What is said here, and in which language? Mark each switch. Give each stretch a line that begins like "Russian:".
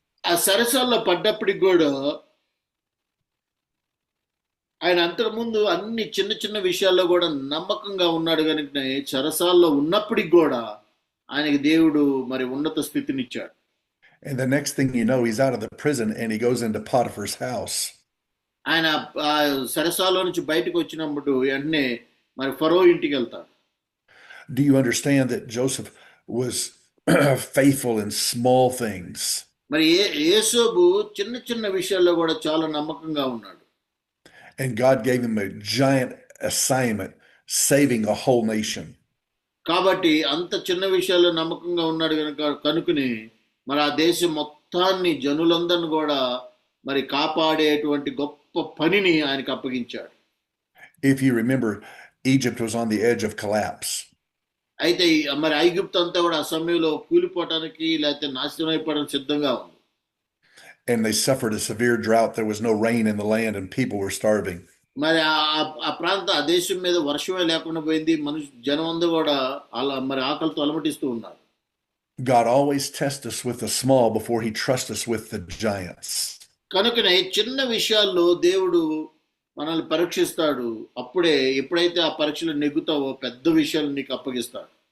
Telugu: ఆ సరసాల్లో పడ్డప్పటికి కూడా ఆయన అంతకుముందు అన్ని చిన్న చిన్న విషయాల్లో కూడా నమ్మకంగా ఉన్నాడు కనుక సరసాల్లో ఉన్నప్పటికి కూడా ఆయనకి దేవుడు మరి ఉన్నత స్థితినిచ్చాడు.
English: And the next thing you know, he's out of the prison and he goes into Potiphar's house.
Telugu: ఆయన సరసాలో నుంచి బయటకు వచ్చినప్పుడు వెంటనే మరి ఫరో ఇంటికి వెళ్తాడు.
English: Do you understand that Joseph was faithful in small things?
Telugu: మరి యోసేపు చిన్న చిన్న విషయాల్లో కూడా చాలా నమ్మకంగా ఉన్నాడు.
English: And God gave him a giant assignment, saving a whole nation.
Telugu: కాబట్టి అంత చిన్న విషయాల్లో నమ్మకంగా ఉన్నాడు కనుకని మరి ఆ దేశం మొత్తాన్ని, జనులందరిని కూడా మరి కాపాడేటువంటి గొప్ప పనిని ఆయనకు అప్పగించాడు.
English: If you remember, Egypt was on the edge of collapse.
Telugu: అయితే మరి ఐగుప్తు అంతా కూడా ఆ సమయంలో కూలిపోవటానికి లేకపోతే నాశనం అయిపోవడానికి సిద్ధంగా ఉంది.
English: And they suffered a severe drought. There was no rain in the land and people were starving.
Telugu: మరి ఆ దేశం మీద వర్షమే లేకుండా పోయింది. జనం అందరూ కూడా మరి ఆకలితో అలమటిస్తూ ఉన్నారు.
English: God always tests us with the small before he trusts us with the giants.
Telugu: కనుకనే చిన్న విషయాల్లో దేవుడు మనల్ని పరీక్షిస్తాడు. ఎప్పుడైతే ఆ పరీక్షలు నెగ్గుతావో పెద్ద విషయాలు నీకు అప్పగిస్తాడు.